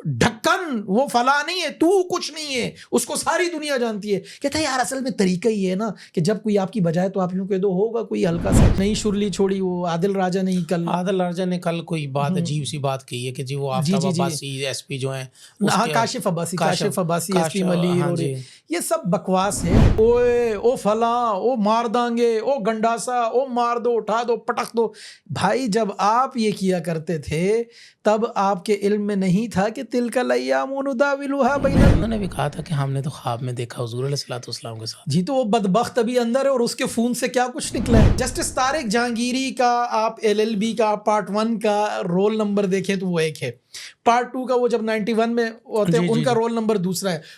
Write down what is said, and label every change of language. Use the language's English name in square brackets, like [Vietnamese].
[Urdu] ڈھکن وہ فلاں نہیں ہے، تو کچھ نہیں ہے، اس کو ساری دنیا جانتی ہے. کہتا ہے یار اصل میں طریقہ یہ ہے نا کہ جب کوئی آپ کی بجائے تو آپ یوں کہہ دو ہوگا کوئی ہلکا سا. نئی شرلی چھوڑی وہ عادل راجہ نے کل کوئی بات عجیب سی بات کہی ہے کہ جی وہ جی آفتاب جی جی عباسی ایس پی جو ہیں ہاں کاشف عباسی ایس پی ملیر ہاں اور جی یہ سب بکواس ہے. [Punjabi] اوے او فلاں او مار دیں گے او گنڈاسا او مار دو اٹھا دو پٹک دو. [Urdu] بھائی جب آپ یہ کیا کرتے تھے تب آپ کے علم میں نہیں تھا کہ [Arabic] تلک الایام نداولها بین. [Urdu] انہوں نے بھی کہا تھا کہ ہم نے تو خواب میں دیکھا حضور علیہ الصلوۃ والسلام کے ساتھ. جی تو وہ بدبخت ابھی اندر ہے اور اس کے خون سے کیا کچھ نکلا ہے. جسٹس طارق جہانگیری کا آپ LLB کا پارٹ 1 کا رول نمبر دیکھیں تو وہ ایک ہے، پارٹ 2 کا وہ جب 91 میں ہوتے ہیں ان کا رول نمبر دوسرا ہے.